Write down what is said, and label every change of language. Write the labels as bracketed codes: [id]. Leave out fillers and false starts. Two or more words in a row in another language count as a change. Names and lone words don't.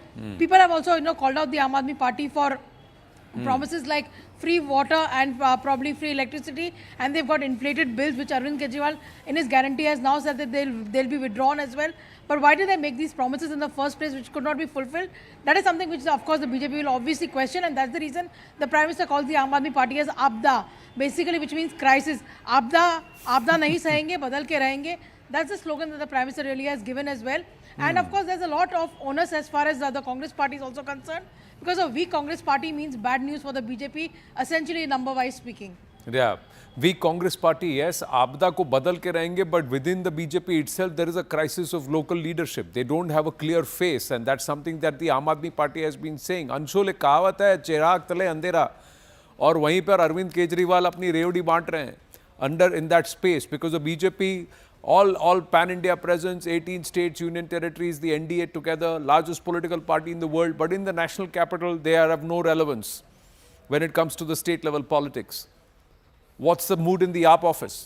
[en] People have also called out the Aam Aadmi Party for promises like free water and probably free electricity, and they've got inflated bills which Arvind Kejriwal in his guarantee has now said that they'll be withdrawn as well. But why did they make these promises in the first place which could not be fulfilled? That is something which of course the BJP will obviously question, and that's the reason the Prime Minister calls the Aam Aadmi Party as Abda, basically, which means crisis. [hi] आपदा नहीं सहेंगे, बदल के रहेंगे. [en] That's the slogan that the Prime Minister really has given as well. And of course there's a lot of onus as far as the Congress party is also concerned, because a weak Congress party means bad news for the BJP, essentially number-wise speaking. Yeah, weak Congress party, yes, [hi] आपदा को बदल के रहेंगे, [en] but within the BJP itself, there is a crisis of local leadership. They don't have a clear face, and that's something that the Aam Aadmi Party has been saying. [hi] अंशुल, एक कहावत है, चिराग तले अंधेरा. और वहीं पर अरविंद केजरीवाल अपनी रेवड़ी बांट रहे हैं [en] in that space, because the BJP, all pan-India presence, 18 states, union territories, the NDA together, largest political party in the world, but in the national capital, they have no relevance when it comes to the state level politics. What's the mood in the AAP office?